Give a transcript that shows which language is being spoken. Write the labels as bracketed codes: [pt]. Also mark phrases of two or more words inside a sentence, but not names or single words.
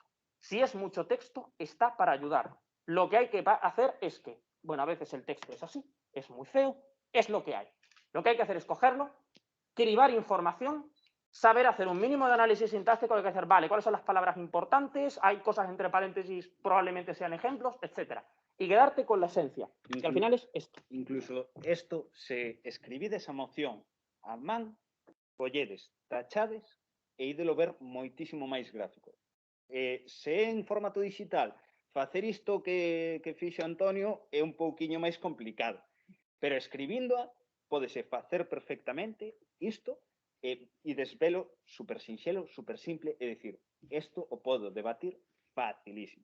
[es] Si es mucho texto, está para ayudar. Lo que hay que hacer es que, bueno, a veces el texto es así, es muy feo, es lo que hay. Lo que hay que hacer es cogerlo, cribar información saber hacer un mínimo de análisis sintáctico, hay que hacer, vale, ¿cuáles son las palabras importantes? Hay cosas entre paréntesis, probablemente sean ejemplos, etcétera. Y quedarte con la esencia, que al final es esto. [gl] Incluso esto, se escribide esa moción a man, colledes, tachades e ídelo ver moitísimo máis gráfico. Se é en formato digital, facer isto que fixo Antonio é un pouquiño máis complicado, pero escribíndoa pódese facer perfectamente isto e desvelo super sinxelo, super simple, é dicir, isto o podo debatir facilísimo.